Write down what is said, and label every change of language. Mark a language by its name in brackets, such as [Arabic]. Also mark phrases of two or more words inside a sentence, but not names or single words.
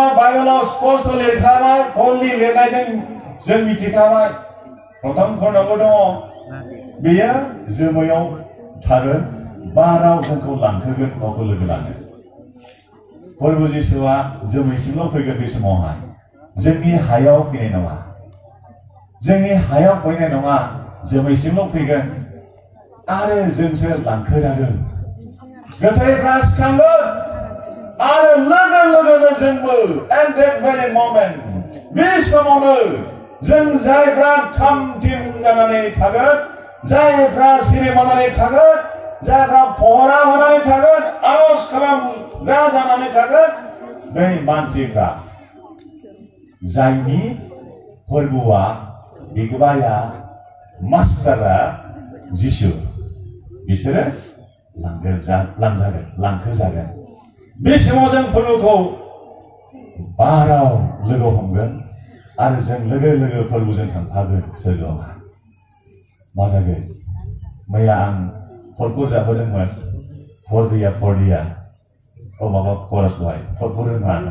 [Bodo] बाइबेलाव स्पष्ट लिरखाबाय पलनि लिरनायजों जों मिथिखाबाय प्रथम खण्डआवबो दङ बेयो जोमैयाव थागोन बाराव जोंखौ लांखोगोन गावखौ लोगो लानो फोरबो जिसुआ जोमैसिमल' फैगोन बे समावहाय जोंनि हायाव फैनाय नङा जोंनि हायाव फैनाय नङा जोमैसिमल' फैगोन आरो जोंसो लांखोजागोन गोथैफ्रा सिखांगोन आरो लोगो लोगोनो जोंबो [English] at that very moment [Bodo] बे समावनो जों जायफ्रा थाम थिम जानानै थागोन जायफ्रा सिरिमानानै थागोन जायफ्रा पहरा होनानै थागोन आरज खालामग्रा जानानै थागोन बै मानसिफ्रा जायनि फोरबोआ बिगोमाया मास्टारा जिसु बिसोरो लांखोजागोन बे समाव जों फोरबोखौ बाराव लोगो हमगोन आरो जों लोगो लोगो फोरबोजों थांफागोन सोरगोआव मा जागोन मैया आं फरखौ जाबोदोंमोन फरदिया माबा खरस दहाय फरखौ रोङा